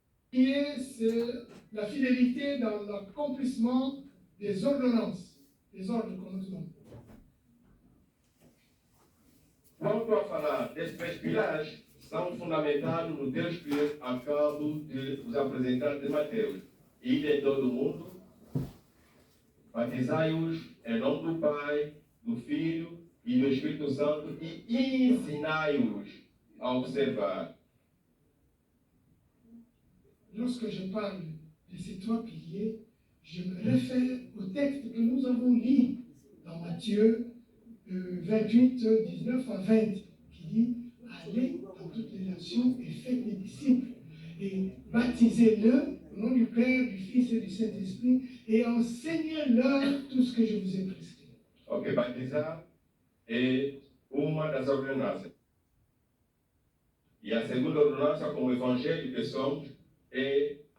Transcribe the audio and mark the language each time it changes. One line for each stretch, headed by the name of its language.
French: Qui est la fidélité dans l'accomplissement des ordonnances, des ordres qu'on nous donne.
Portuguese: Quanto a falar desses três pilares, são fundamentados no texto que acabo de vos apresentar de Mateus. Ide em todo o mundo, batizai-os em nome do Pai, do Filho e do Espírito Santo e ensinai-os a observar.
French: Lorsque je parle de ces trois piliers, je me réfère au texte que nous avons lu dans Matthieu 28, 19 à 20, qui dit « Allez dans toutes les nations et faites des disciples, et baptisez-le au nom du Père, du Fils et du Saint-Esprit, et enseignez-leur tout ce que je vous ai prescrit. »
Portuguese: Ok, batizar é uma das ordenanças. E a segunda ordenança, como evangelho que somos, é